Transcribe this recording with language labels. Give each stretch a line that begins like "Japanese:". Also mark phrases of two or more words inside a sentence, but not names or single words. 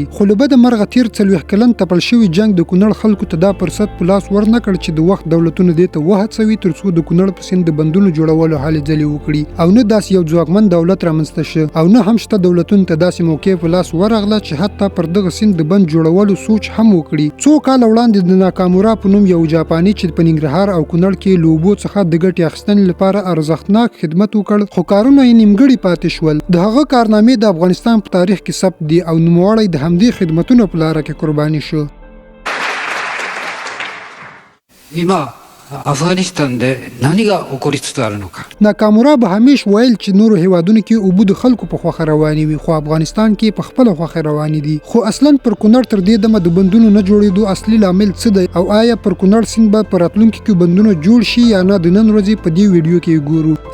Pashto: خو له بده مرغه تیر 40 کلن تپل شوي جنگ د کونړ خلکو ته دا فرصت په لاس ورنه کړ چې د وخت دولتونه دې ته وهڅوي ترڅو د کونړ په سیند د بندونو جوړولو هلې ځلې وکړي، او نه داسې یو ځواکمن دولت رامنځته شو، او نه هم شته دولتونو ته داسې موقع په لاس ورغله چې حتی پر دغه سیند د بند جوړولو سوچ هم وکړي. څو کاله وړاندې د ناکامورا په نوم یو جاپاني چې په ننګرهار او کونړ کې له اوبو څخه د ګټې اخیستنې لپاره ارزښتناک خدمت وکړ، خو کارونه یې نیمګړي پاتې شول. د هغه کارنامې د افغانستان په تاریخ کې ثبت دي او نوموړی د همدې خدمتونو په لاره کې قرباني شو.
Japanese: 今アフガニスタンで何が起こりつつあるのか。
Pashto: ناکامورا به همیش ویل چې نورو هیوادونو کې اوبه د خلکو په خوښه روانې وي، خو افغانستان کې په خپله خوښه روانې دي. خو اصلا پر کونړ تر دې دمه د بندونو نه جوړېدو اصلي لامل څه دی، او آیا پر کونړ سیند به په راتلونکي کې بندونه جوړ شي یا نه، د نن ورځې په دې ویډیو کې ګورو.